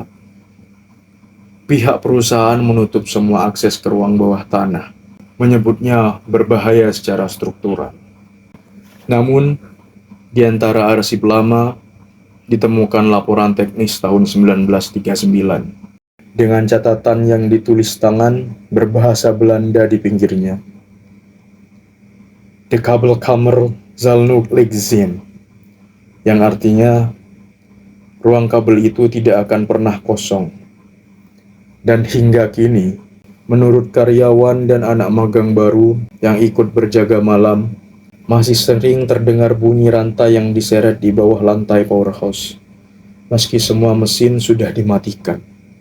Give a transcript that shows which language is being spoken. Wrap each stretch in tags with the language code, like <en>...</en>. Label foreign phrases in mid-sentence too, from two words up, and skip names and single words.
<id>Pihak perusahaan menutup semua akses ke ruang bawah tanah, menyebutnya berbahaya secara struktural. Namun, di antara arsip lama, ditemukan laporan teknis tahun 1939, dengan catatan yang ditulis tangan berbahasa Belanda di pinggirnya.</id> <nl>De Kabelkamer zal nooit leeg zijn,</nl> <id>yang artinya ruang kabel itu tidak akan pernah kosong. Dan hingga kini, menurut karyawan dan anak magang baru yang ikut berjaga malam, masih sering terdengar bunyi rantai yang diseret di bawah lantai powerhouse, meski semua mesin sudah dimatikan.</id>